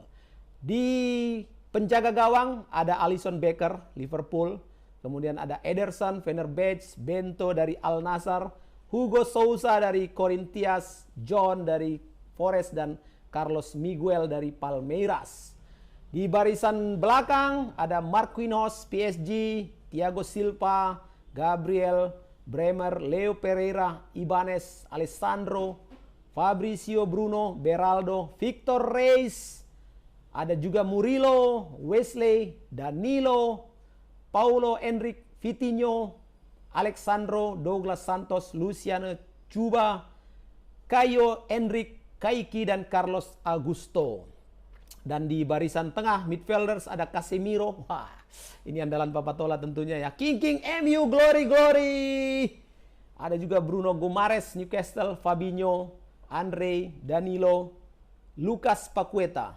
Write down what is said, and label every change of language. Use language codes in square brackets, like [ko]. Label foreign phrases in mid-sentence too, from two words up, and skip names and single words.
[id] Di penjaga gawang ada Alisson Becker, Liverpool. Kemudian ada Ederson, Fenerbahce, Bento dari Al Nassr, Hugo Sousa dari Corinthians, John dari Forest, dan Carlos Miguel dari Palmeiras. Di barisan belakang ada Marquinhos, PSG, Thiago Silva, Gabriel, Bremer, Leo Pereira, Ibanez, Alessandro, Fabrizio Bruno, Beraldo, Victor Reis. Ada juga Murilo, Wesley, Danilo, Paulo Henrique, Vitinho, Alexandro, Douglas Santos, Luciano Cuba, Caio Henrique, Kaiki, dan Carlos Augusto. Dan di barisan tengah midfielders ada Casemiro. Wah, ini andalan Papatola tentunya ya. King MU, glory. Ada juga Bruno Gomares, Newcastle, Fabinho, Andre, Danilo, Lucas Paqueta.